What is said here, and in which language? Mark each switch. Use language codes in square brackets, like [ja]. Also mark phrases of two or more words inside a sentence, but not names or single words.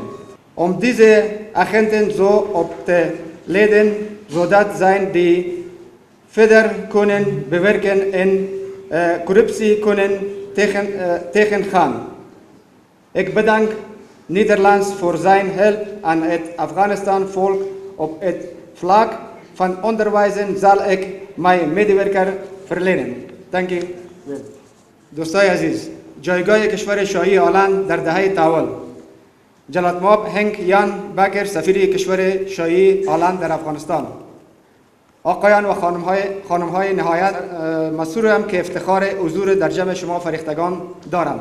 [nl] Om deze agenten zo op te leiden, zodat zij die verder kunnen bewerken en corruptie kunnen tegengaan. Ik bedank Nederland voor zijn help aan het Afghanistan volk op het vlak van onderwijzen zal ik mijn medewerker verlenen. Dank u wel. [fa] دوستای عزیز، جایگاه کشور شاهی هلند در دهه تحول. جناب هنک یان بکر، سفیر کشور شاهی هلند در افغانستان. آقایان و خانم‌های نهایت مسرورم که افتخار حضور در جمع شما فریختگان دارم.